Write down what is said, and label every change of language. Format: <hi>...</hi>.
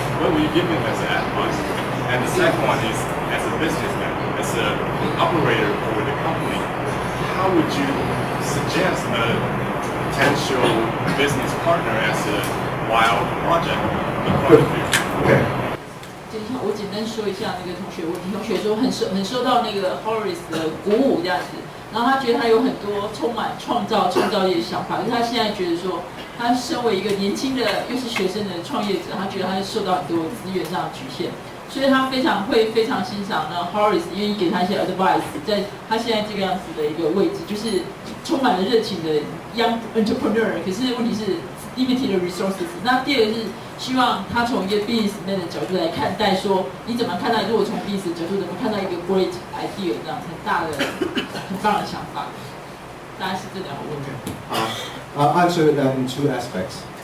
<en>What will you give them as an advice? And the second one is as a businessman, as an operator for the company. How would you suggest a potential business partner as a wild project in front of you? OK，</en> <zh>我简单说一下那个同学问题。同学说很受到那个 Horace 的鼓舞这样子，然后他觉得他有很多充满创造力的想法，可是他现在觉得说，他身为一个年轻的又是学生的创业者，他觉得他受到很多资源上的局限，所以他非常欣赏那 Horace 愿意给他一些 advice， 在他现在这个样子的一个位置，就是充满了热情的</zh> <en>young entrepreneur，</en> <zh>可是问题是</zh> <en>limited resources。</en> <zh>那第二个是希望他从一个 businessman 的角度来看待，说你怎么看待？如果从 business 角度怎么看到一个</zh> <en>great idea</en> <zh>这样很大的、很棒的想法？大概是这两个问题。</zh> <en>I'll answer that in two aspects.</en>